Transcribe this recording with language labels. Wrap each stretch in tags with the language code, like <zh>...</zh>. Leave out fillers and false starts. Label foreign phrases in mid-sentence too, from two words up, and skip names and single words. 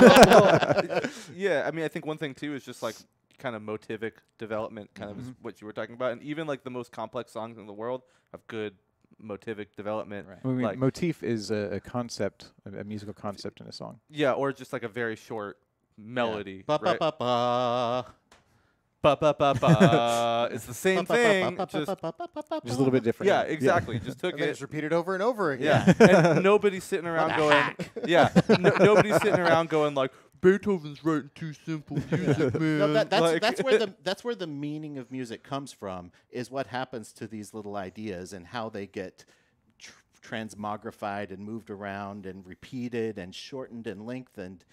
<en>Yeah, I mean, I think one thing too is just like kind of motivic development, kind of is what you were talking about, and even like the most complex songs in the world have good motivic development. I mean, Like, motif is a concept, a musical concept in a song. yeah, or just like a very short melody. Ba right? ba ba ba. Ba ba ba ba. It's the same thing. Just Just a little bit different. yeah, exactly. Just took And then it. it's repeated over and over again. Yeah, and nobody's sitting around going. Yeah, nobody's sitting around going like Beethoven's writing too simple music, man. No, that's Like- that's where the meaning of music comes from. Is what happens to these little ideas and how they get transmogrified and moved around and repeated and shortened and lengthened.</en>